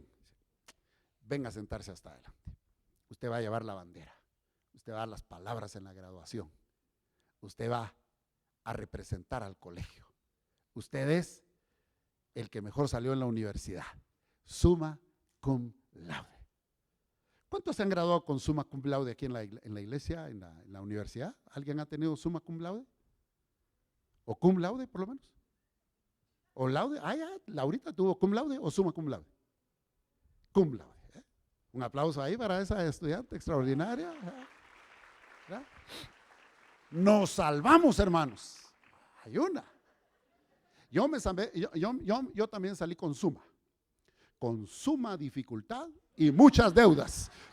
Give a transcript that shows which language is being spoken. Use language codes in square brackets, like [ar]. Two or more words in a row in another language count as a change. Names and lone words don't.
[es] Venga a sentarse hasta adelante. Usted va a llevar la bandera. Usted va a dar las palabras en la graduación. Usted va a representar al colegio. Usted es el que mejor salió en la universidad. [la] Summa cum laude. [es] ¿Cuántos se han graduado con [la] summa cum laude [es] aquí en la iglesia, en la universidad? ¿Alguien ha tenido [la] summa cum laude? [es] ¿O [la] cum laude [es] por lo menos? ¿O laude? Ah, ya, Laurita tuvo [la] cum laude [es] o [la] summa cum laude. Cum laude. [es] Un aplauso ahí para esa estudiante extraordinaria. ¿Verdad? Nos salvamos, hermanos. Hay una. Yo también salí con suma dificultad y muchas deudas.